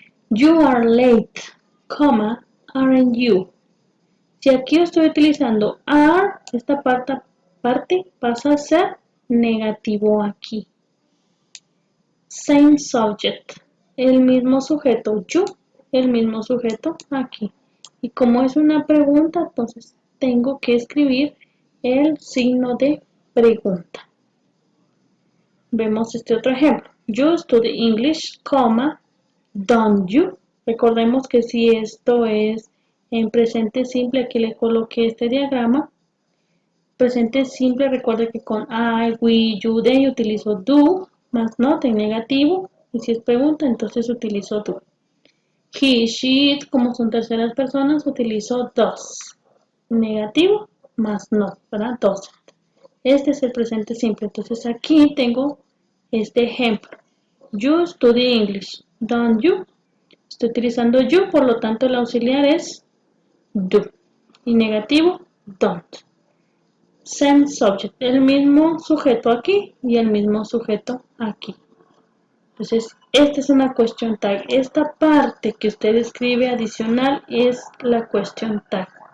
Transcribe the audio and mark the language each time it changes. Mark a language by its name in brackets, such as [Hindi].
[English] You are late, comma, aren't you? [Spanish] Si aquí estoy utilizando are, esta parte pasa a ser negativo aquí. [English] Same subject, [Spanish] el mismo sujeto, you, el mismo sujeto aquí. Y como es una pregunta, entonces tengo que escribir el signo de pregunta. Vemos este otro ejemplo. [English] You study English, comma, don't you? [Spanish] Recordemos que si esto es en presente simple, aquí le coloqué este diagrama. Presente simple, recuerde que con I, we, you, they utilizo do, más not en negativo. Y si es pregunta, entonces utilizo do. He, she, it, como son terceras personas, utilizo does. Negativo más not, ¿verdad? Doesn't. Este es el presente simple. Entonces aquí tengo este ejemplo. [English] You study English, don't you? [Spanish] Estoy utilizando you, por lo tanto el auxiliar es do. Y negativo, don't. [English] Same subject, [Spanish] el mismo sujeto aquí y el mismo sujeto aquí. Entonces, esta es una question tag. Esta parte que usted escribe adicional es la question tag.